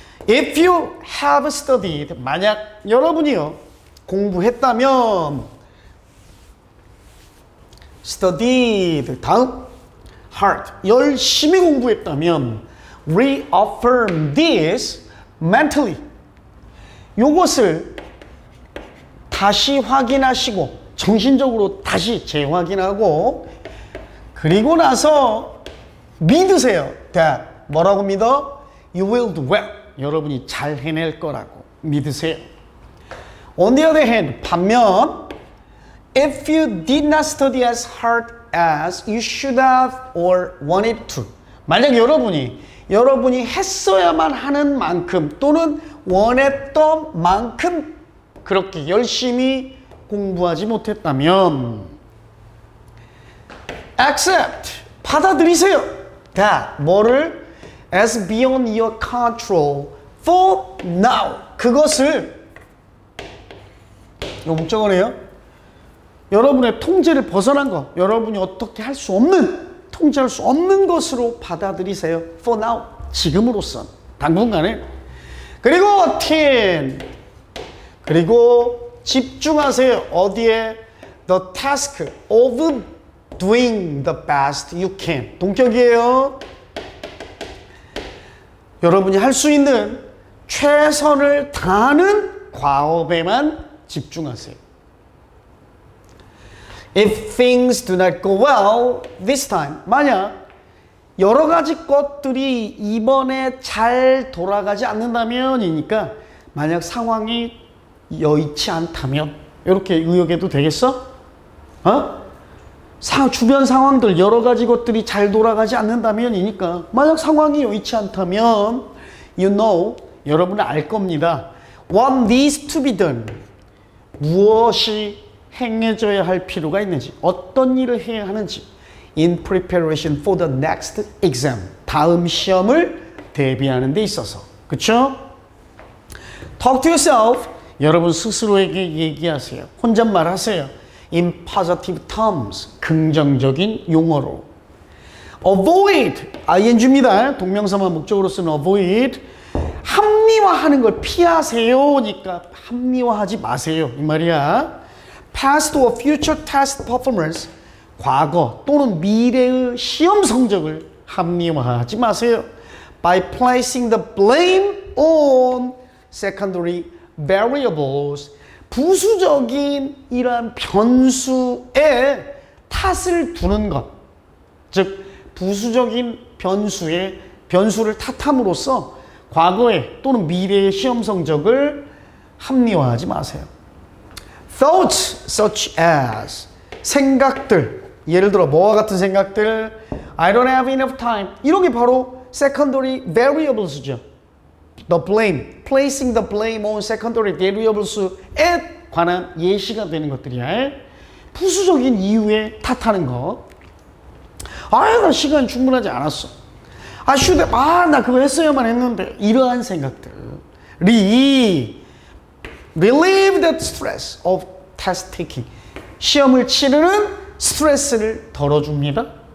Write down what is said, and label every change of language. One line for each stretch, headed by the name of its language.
English: If you have studied,
Korean: 만약 여러분이요 공부했다면, studied, 다음 hard, 열심히 공부했다면,
English: reaffirm this mentally,
Korean: 요것을 다시 확인하시고 정신적으로 다시 재확인하고 그리고 나서 믿으세요. that 뭐라고 믿어?
English: You will do well,
Korean: 여러분이 잘 해낼 거라고 믿으세요.
English: On the other hand,
Korean: 반면
English: if you did not study as hard as you should have or wanted to,
Korean: 만약 여러분이 했어야만 하는 만큼 또는 원했던 만큼 그렇게 열심히 공부하지 못했다면 accept 받아들이세요.
English: that
Korean: 뭐를
English: as beyond your control for now
Korean: 그것을 이거 목적어네요. 여러분의 통제를 벗어난 것 여러분이 어떻게 할 수 없는 통제할 수 없는 것으로 받아들이세요.
English: for now
Korean: 지금으로선 당분간에 그리고 10 그리고 집중하세요. 어디에?
English: The task of doing the best you can.
Korean: 동격이에요. 여러분이 할 수 있는 최선을 다하는 과업에만 집중하세요.
English: If things do not go well this time,
Korean: 만약 여러 가지 것들이 이번에 잘 돌아가지 않는다면이니까 만약 상황이 여의치 않다면 이렇게 의역해도 되겠어? 주변 상황들 여러 가지 것들이 잘 돌아가지 않는다면이니까 만약 상황이 여의치 않다면
English: you know
Korean: 여러분은 알 겁니다.
English: What needs to be done
Korean: 무엇이 행해져야 할 필요가 있는지 어떤 일을 해야 하는지
English: in preparation for the next exam
Korean: 다음 시험을 대비하는 데 있어서 그쵸?
English: Talk to yourself
Korean: 여러분 스스로에게 얘기하세요. 혼잣말 하세요.
English: In positive terms
Korean: 긍정적인 용어로
English: avoid ing입니다.
Korean: 동명사만 목적으로 쓰는 avoid 합리화하는 걸 피하세요니까 합리화하지 마세요 이 말이야.
English: past or future test performance
Korean: 과거 또는 미래의 시험 성적을 합리화하지 마세요.
English: By placing the blame on secondary variables
Korean: 부수적인 이러한 변수에 탓을 두는 것 즉 부수적인 변수를 탓함으로써 과거의 또는 미래의 시험 성적을 합리화하지 마세요.
English: Thoughts such as
Korean: 생각들 예를 들어 뭐와 같은 생각들
English: I don't have enough time
Korean: 이런 게 바로
English: secondary variables죠. The blame, placing the blame on secondary variables에
Korean: 관한 예시가 되는 것들이야. 부수적인 이유에 탓하는 것. 나 시간이 충분하지 않았어. 나 그거 했어야만 했는데 이러한 생각들이
English: relieve the stress of test taking
Korean: 시험을 치르는 스트레스를 덜어줍니다.